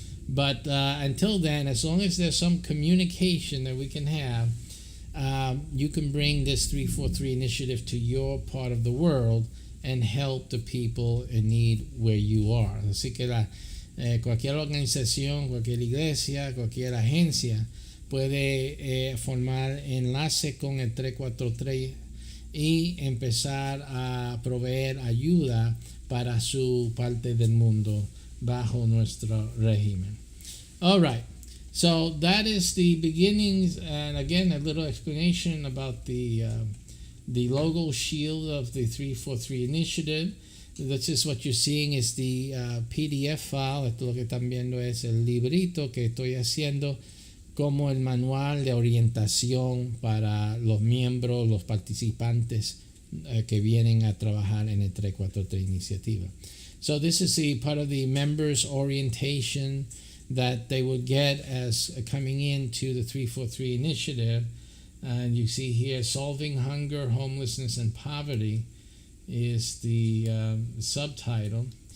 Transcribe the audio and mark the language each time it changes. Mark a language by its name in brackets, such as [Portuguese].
[English] But until then, as long as there's some communication that we can have, you can bring this 343 initiative to your part of the world and help the people in need where you are. [Spanish] Así que cualquier organización, cualquier iglesia, cualquier agencia puede formar enlace con el 343 y empezar a proveer ayuda para su parte del mundo bajo nuestro régimen. [English] All right. So that is the beginnings, and again, a little explanation about the logo shield of the 343 initiative. This is what you're seeing is the PDF file. [Spanish] Esto lo que están viendo es el librito que estoy haciendo como el manual de orientación para los miembros, los participantes que vienen a trabajar en el 343 iniciativa. [English] So this is the part of the members orientation that they would get as coming into the 343 initiative. And you see here, Solving Hunger, Homelessness, and Poverty is the subtitle.